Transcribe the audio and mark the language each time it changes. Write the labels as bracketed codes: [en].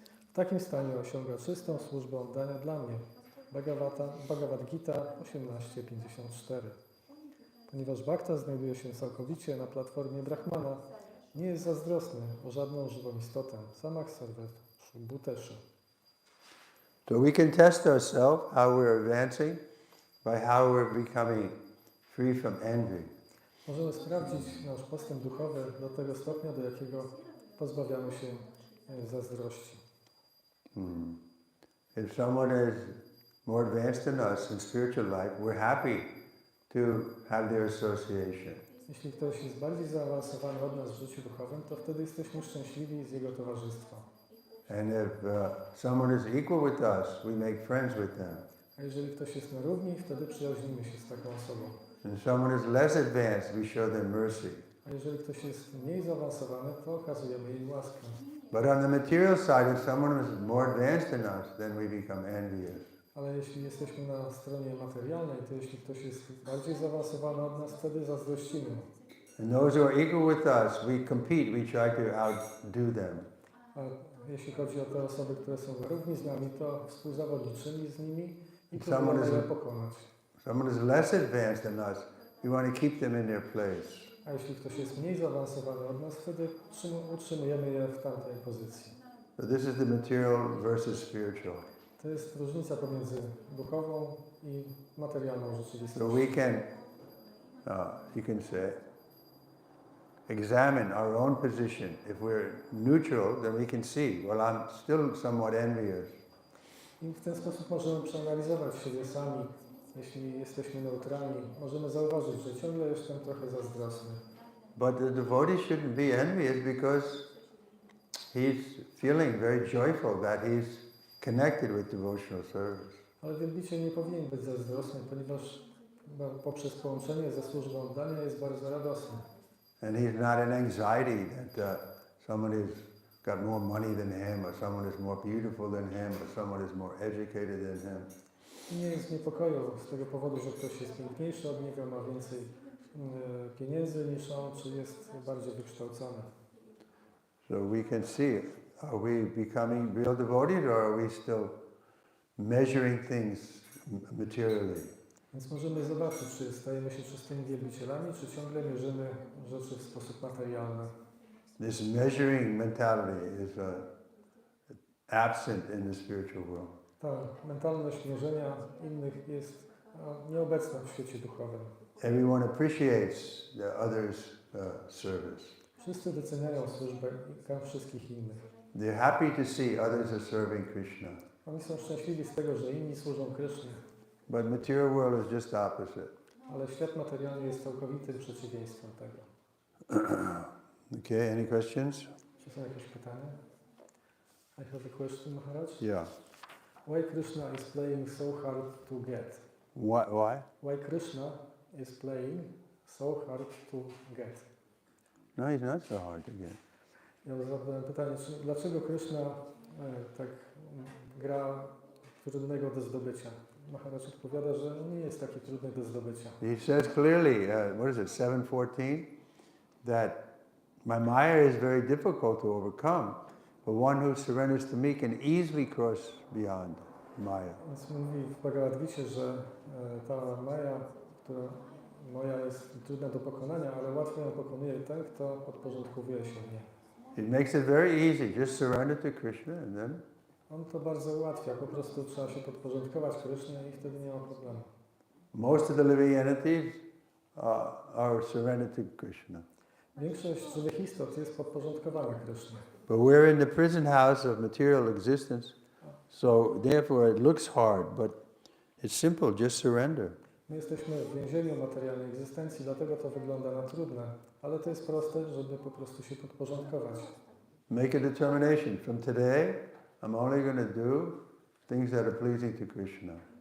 [pl] W takim stanie osiąga czystą służbę oddania dla mnie. Bhagavad Gita 18:54. Ponieważ bhakta znajduje się całkowicie na platformie Brahmana, nie jest zazdrosny o żadną żywą istotę. [sa] Samach sarvet bhuteshu. [en] So we can test ourselves how we're advancing by how we're becoming free from envy. [pl] Możemy sprawdzić nasz postęp duchowy do tego stopnia, do jakiego pozbawiamy się zazdrości. [en] If someone is more advanced than us in spiritual life, we're happy to have their association. [pl] Jeśli ktoś jest bardziej zaawansowany od nas w życiu duchowym, to wtedy jesteśmy szczęśliwi z jego towarzystwa. [en] And if someone is equal with us, we make friends with them. [pl] A jeżeli ktoś jest na równi, wtedy przyjaźnimy się z taką osobą. [en] And if someone is less advanced, we show them mercy. [pl] A jeżeli ktoś jest mniej zaawansowany, to okazujemy jej łaskę. [en] But on the material side, if someone is more advanced than us, then we become envious. [pl] Ale jeśli jesteśmy na stronie materialnej, to jeśli ktoś jest bardziej zaawansowany od nas, wtedy zazdrościmy. [en] And those who are equal with us, we compete, we try to outdo them. [pl] A jeśli chodzi o te osoby, które są na równi z nami, to współzawodniczymy z nimi i próbujemy je pokonać. [en] Someone is less advanced than us, we want to keep them in their place. [pl] A jeśli ktoś jest mniej zaawansowany od nas, wtedy utrzymujemy je w tamtej pozycji. [en] So this is the material versus spiritual. [pl] To jest różnica pomiędzy duchową i materialną [en] So [pl] rzeczywistością. [en] we can, you can say, examine our own position. If we're neutral, then we can see, well, I'm still somewhat envious. [pl] I w ten sposób możemy przeanalizować siebie sami. Jeśli jesteśmy neutralni, możemy zauważyć, że ciągle jestem trochę zazdrosny. [en] But the devotee shouldn't be envious because he's feeling very joyful that he's connected with devotional service. [pl] Ale wielbiciel nie powinien być zazdrosny, ponieważ poprzez połączenie ze służbą oddania jest bardzo radosny. [en] And he's not in anxiety that someone has got more money than him, or someone is more beautiful than him, or someone is more educated than him. [pl] Nie jest w niepokoju z tego powodu, że ktoś jest piękniejszy od niego, ma więcej pieniędzy niż on, czy jest bardziej wykształcony. [en] So we can see, are we becoming real devotees, or are we still measuring things materially? [pl] Więc możemy zobaczyć, czy stajemy się czystymi wielbicielami, czy ciągle mierzymy rzeczy w sposób materialny. [en] This measuring mentality is absent in the spiritual world. [pl] Ta mentalność mierzenia innych jest nieobecna w świecie duchowym. [en] Everyone appreciates the other's service. [pl] Wszyscy doceniają służbę wszystkich innych. [en] They're happy to see others are serving Krishna. [pl] Oni są szczęśliwi z tego, że inni służą Krysznie. [en] But material world is just opposite. [pl] Ale świat materialny jest całkowitym przeciwieństwem tego. [en] Okay, any questions? [pl] Czy są jakieś pytania? [en] I have a question, Maharaj. Yeah. Why Krishna is playing so hard to get? Why? Why Krishna is playing so hard to get? No, he's not so hard to get. [pl] Ja zadałem pytanie, dlaczego Krishna tak gra trudnego do zdobycia? Maharaj odpowiada, że nie jest taki trudny do zdobycia. [en] He says clearly, what is it, 7:14, that my Maya is very difficult to overcome, but one who surrenders to me can easily cross beyond Maya. [pl] Więc mówi w Bhagavad Gita, że ta Maja, która moja jest trudna do pokonania, ale łatwo ją pokonuje ten, kto podporządkowuje się mnie. [en] It makes it very easy. Just surrender to Krishna and then [pl] On to bardzo ułatwia, po prostu trzeba się podporządkować Krysznie i wtedy nie ma problemu. [en] most of the living entities are surrendered to Krishna. [pl] Większość żywych istot jest podporządkowana Krysznie. [en] But we're in the prison house of material existence, so therefore it looks hard, but it's simple, just surrender. [pl] My jesteśmy w więzieniu materialnej egzystencji, dlatego to wygląda na trudne, ale to jest proste, żeby po prostu się podporządkować. [en] Make a determination. From today, I'm only going to do things that are pleasing to Krishna.